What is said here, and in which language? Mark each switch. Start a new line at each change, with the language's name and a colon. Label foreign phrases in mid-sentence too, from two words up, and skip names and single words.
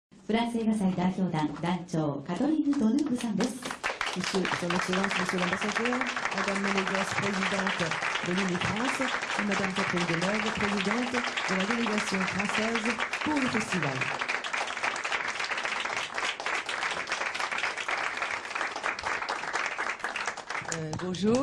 Japanese: フランス映画祭代表団団長カトリーヌ・ドヌーブさんです。
French: Monsieur, Son Excellence, Monsieur l'Ambassadeur, Madame Ménégas, présidente de l'UNIFRANCE, et Madame Catherine Deneuve, présidente de la délégation française pour le festival. Bonjour.